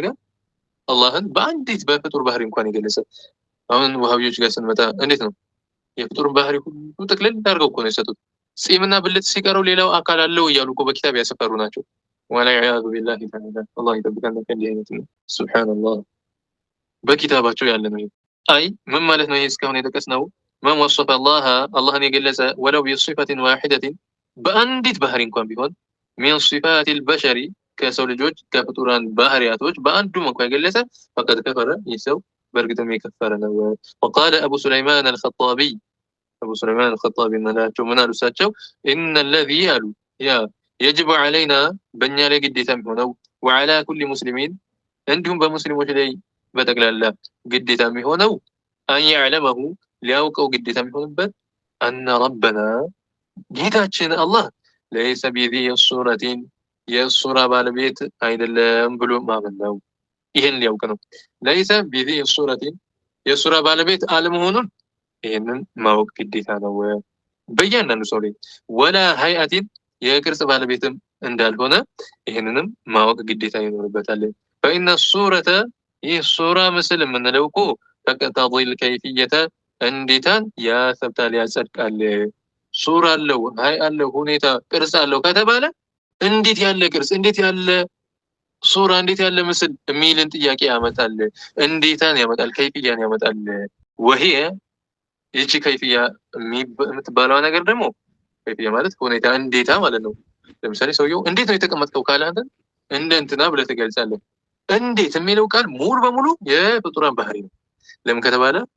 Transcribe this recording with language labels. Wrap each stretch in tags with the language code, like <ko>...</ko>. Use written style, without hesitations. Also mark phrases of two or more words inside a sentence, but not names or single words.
<am>አላህን በአንዲት በፍጡር ባህሪ እንኳን የገለጸ። አሁን ወሃቢዎች ጋር ስንመጣ እንዴት ነው የፍጡርን ባህሪ ሁሉ ጥቅልል አድርገው እኮ ነው የሰጡት። ጺምና ብልት ሲቀረው ሌላው አካል አለው እያሉ እኮ በኪታብ ያሰፈሩ ናቸው።</am> <ar>والعياذ بالله تعالى</ar> <am>አላህ ይጠብቀን ከእንዲህ አይነት ነው። ሱብሓነላህ በኪታባቸው ያለ ነው። አይ ምን ማለት ነው? ይሄ እስካሁን የጠቀስነው</am> <ar>من وصف</ar> <am>አላህን የገለጸ</am> <ar>ولو بصفة واحدة</ar> <am>በአንዲት ባህሪ እንኳን ቢሆን</am> <ar>من صفات البشر</ar> <am>ከሰው ልጆች ከፍጡራን ባህሪያቶች በአንዱም እንኳን የገለጸ</am> <ar>فقد كفر</ar> <am>ይህ ሰው በእርግጥም የከፈረ ነው።</am> <ar>وقال أبو سليمان الخطابي أبو سليمان الخطابي</ar> <am>نلاቸው ምን አሉ እሳቸው</am> <ar>إن الذي</ar> <am>አሉ ያ</am> <ar>يجب علينا</ar> <am>በእኛ ላይ ግዴታ የሚሆነው</am> <ar>وعلى كل مسلمين</ar> <am>እንዲሁም በሙስሊሞች ላይ በጠቅላላ ግዴታ የሚሆነው</am> <ar>أن يعلمه</ar> <am>ሊያውቀው ግዴታ የሚሆንበት</am> <ar>أن ربنا</ar> <am>ጌታችን አላህ</am> <ar>ليس بذي الصورة</ar> <am>የሱራ ባለቤት አይደለም ብሎ ማመን ነው። ይሄን ሊያውቅ ነው። ليس</am> <ar>بذي الصورة</ar> <am>የሱራ ባለቤት አለመሆኑን ይሄንን ማወቅ ግዴታ ነው በእያንዳንዱ ሰው ላይ</am> <ar>ولا هيئة</ar> <am>የቅርጽ ባለቤትም እንዳልሆነ ይሄንንም ማወቅ ግዴታ ይኖርበታል።</am> <ar>فإن الصورة</ar> <am>ይህ ሱራ ምስል የምንለው እኮ</am> <ar>تقتضي الكيفية</ar> <am>እንዴታን ያሰብታል ያጸድቃል። ሱራ አለው ሀይ አለው ሁኔታ ቅርጽ አለው ከተባለ እንዴት ያለ ቅርጽ እንዴት ያለ ሱራ እንዴት ያለ ምስል የሚልን ጥያቄ ያመጣል። እንዴታን ያመጣል ከይፍያን ያመጣል። وهي ይቺ ከይፍያ የምትባለው ነገር ደግሞ ከይፍያ ማለት ሁኔታ እንዴታ ማለት ነው። ለምሳሌ ሰውየው እንዴት ነው የተቀመጥከው ካለ አንተ እንደ እንትና ብለህ ትገልጻለህ። እንዴት የሚለው ቃል ሙሉ በሙሉ የፍጡራን ባህሪ ነው። ለምን ከተባለ</am>